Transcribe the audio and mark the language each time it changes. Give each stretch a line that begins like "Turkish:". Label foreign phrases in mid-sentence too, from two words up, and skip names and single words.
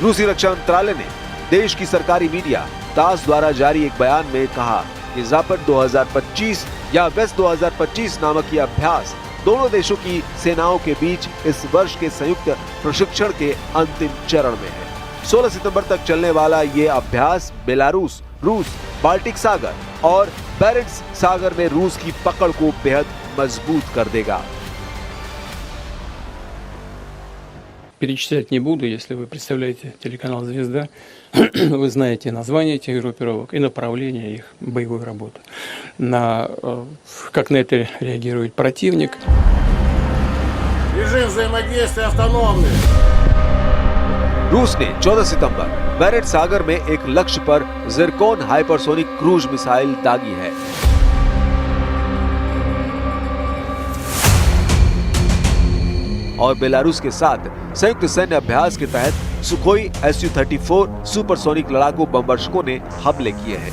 Hindi: रूसी रक्षा मंत्रालय ने देश की सरकारी मीडिया तास द्वारा जारी एक बयान में कहा कि ज़पाड 2025 या वेस्ट 2025 नामक यह अभ्यास दोनों देशों की सेनाओं के बीच इस वर्ष के संयुक्त प्रशिक्षण के अंतिम चरण में है। 16 सितंबर तक चलने वाला ये अभ्यास बेलारूस, रूस, बाल्टिक सागर और बैरेंट्स सागर में रूस की पकड़ को बेहद मजबूत कर देगा।
Russian: Перечислять не буду, если вы представляете телеканал «Звезда», вы знаете названия этих группировок и направление их боевой работы. Как на это реагирует противник. Режим взаимодействия автономный.
Hindi: रूस ने 14 सितंबर बैरेंट सागर में एक लक्ष्य पर ज़िरकोन
English: hypersonic cruise missile
Hindi: दागी है। और बेलारूस के साथ संयुक्त सैन्य अभ्यास के तहत सुखोई Su-34 सुपरसोनिक लड़ाकू बमवर्षकों ने हमले किए हैं।